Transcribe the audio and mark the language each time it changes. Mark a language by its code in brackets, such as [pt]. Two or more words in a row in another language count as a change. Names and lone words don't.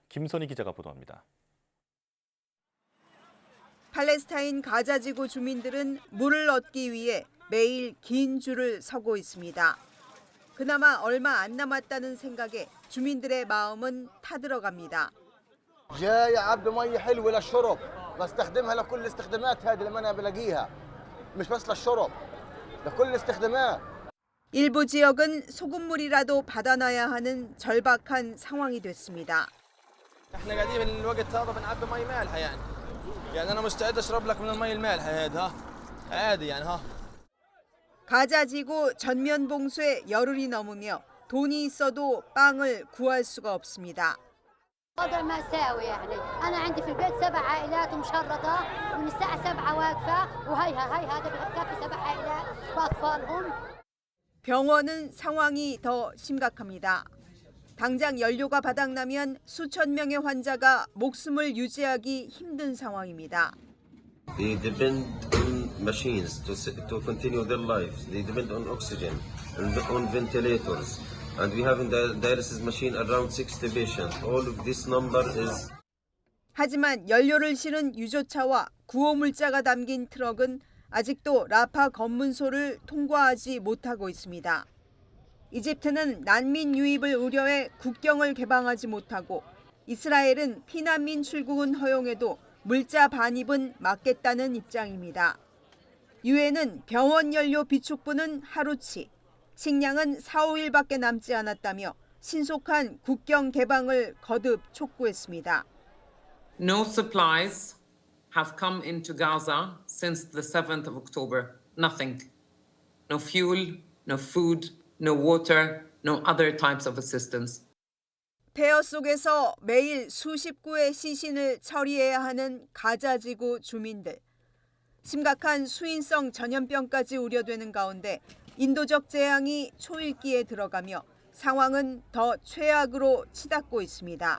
[ko] 김선희 기자가 보도합니다. 팔레스타인 가자 지구 주민들은 물을 얻기 위해 매일 긴 줄을 서고 있습니다. 그나마 얼마 안 남았다는 생각에 주민들의 마음은 타들어갑니다. [ar] جاي عبد مي حلوه للشرب بستخدمها لكل الاستخدامات هذه اللي انا بلاقيها مش بس للشرب لكل الاستخدامات. [ko] 일부 지역은 소금물이라도 받아놔야 하는 절박한 상황이 됐습니다. [ar] احنا قاعدين بالوقت هذا بنعبي مي مالحه يعني انا مستعد اشرب لك من المي المالحه هذا عادي يعني ها. [ko] 가자 지구 전면 봉쇄 열흘이 넘으며 돈이 있어도 빵을 구할 수가 없습니다. [ar] وضع مأساوي يعني أنا عندي في البيت 7 عائلات مشردة ومن الساعة 7 واقفة وهي هذا بكفي 7 عائلات وأطفالهم. [ko] 병원은 상황이 더 심각합니다. 당장 연료가 바닥나면 수천 명의 환자가 목숨을 유지하기 힘든 상황입니다. [en] They depend on machines to continue their lives. They depend on oxygen and on ventilators. And we have in the dialysis machine around 60 patients. All of this number is. [ko] 하지만 연료를 실은 유조차와 구호물자가 담긴 트럭은 아직도 라파 검문소를 통과하지 못하고 있습니다. 이집트는 난민 유입을 우려해 국경을 개방하지 못하고 이스라엘은 피난민 출국은 허용해도 물자 반입은 막겠다는 입장입니다. 유엔은 병원 연료 비축분은 하루치, 식량은 4, 5일밖에 남지 않았다며 신속한 국경 개방을 거듭 촉구했습니다. [en] No supplies have come into Gaza since the 7th of October. Nothing. No fuel, no food, no water, no other types of assistance. [ko] 폐허 속에서 매일 수십 구의 시신을 처리해야 하는 가자 지구 주민들. 심각한 수인성 전염병까지 우려되는 가운데 인도적 재앙이 초읽기에 들어가며 상황은 더 최악으로 치닫고 있습니다.